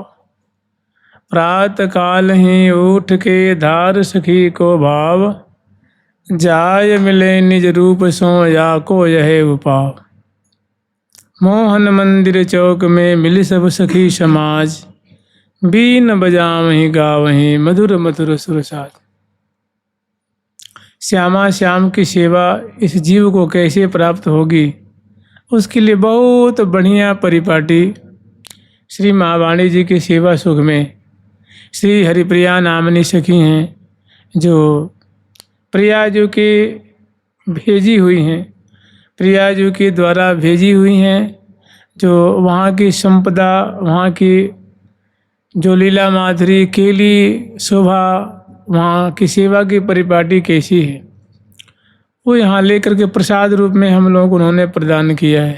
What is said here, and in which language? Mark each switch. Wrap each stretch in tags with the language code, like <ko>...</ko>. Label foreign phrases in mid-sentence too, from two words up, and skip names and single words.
<bra>प्रात काल ही उठ के धार सखी को भाव। जाय मिले निज रूप सो या को यह उपाव। मोहन मंदिर चौक में मिली सब सखी समाज। बीन बजावहीं गावहीं मधुर मधुर सुर साज।</bra> <hi>श्यामा श्याम की सेवा इस जीव को कैसे प्राप्त होगी, उसके लिए बहुत बढ़िया परिपाटी श्री महावाणी जी की सेवा सुख में श्री हरिप्रिया नामनी सखी हैं, जो प्रिया जी की भेजी हुई हैं, प्रिया जी के द्वारा भेजी हुई हैं, जो वहाँ की संपदा, वहाँ की जो लीला माधुरी केली शोभा, वहाँ की सेवा की परिपाटी कैसी है, वो यहाँ लेकर के प्रसाद रूप में हम लोग उन्होंने प्रदान किया है।</hi>